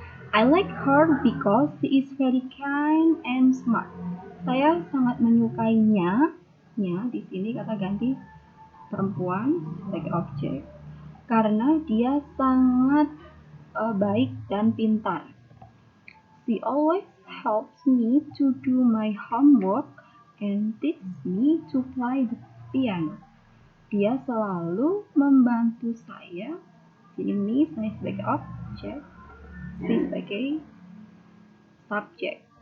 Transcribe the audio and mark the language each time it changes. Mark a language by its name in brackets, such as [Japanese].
[English] I like her because she is very kind and smart. [Indonesian] Saya sangat menyukainya. Di sini kata ganti perempuan sebagai objek. Karena dia sangat baik dan pintar. [English] She always helps me to do my homework and teach me to play the piano. [Indonesian] Dia selalu membantu saya. Sini me saya sebagai objek, she sebagai subjek.